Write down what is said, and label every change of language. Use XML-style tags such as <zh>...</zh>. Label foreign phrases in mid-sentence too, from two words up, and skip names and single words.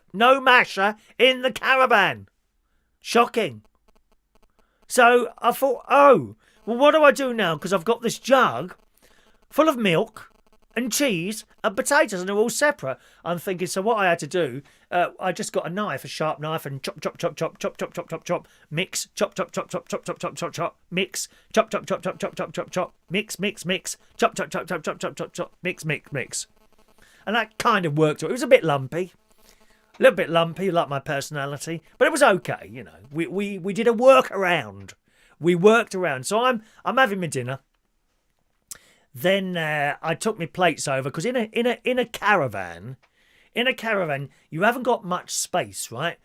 <en>No masher in the caravan. Shocking. So I thought, well, what do I do now? Because I've got this jug full of milk and cheese and potatoes, and they're all separate. I'm thinking, so what I had to do, I just got a sharp knife, and chop, chop, chop, chop, chop, chop, chop, chop, chop, mix, chop, chop, chop, chop, chop, chop, chop, chop, chop, mix, chop, chop, chop, chop, chop, chop, chop, chop, mix, mix, mix, chop, chop, chop, chop, chop, chop, chop, chop, mix, mix, mix. And that kind of worked. It was a bit lumpy. A little bit lumpy, like my personality, but it was okay, We did a workaround. We worked around. So I'm having my dinner. Then I took my plates over because in a caravan, you haven't got much space, right?</en>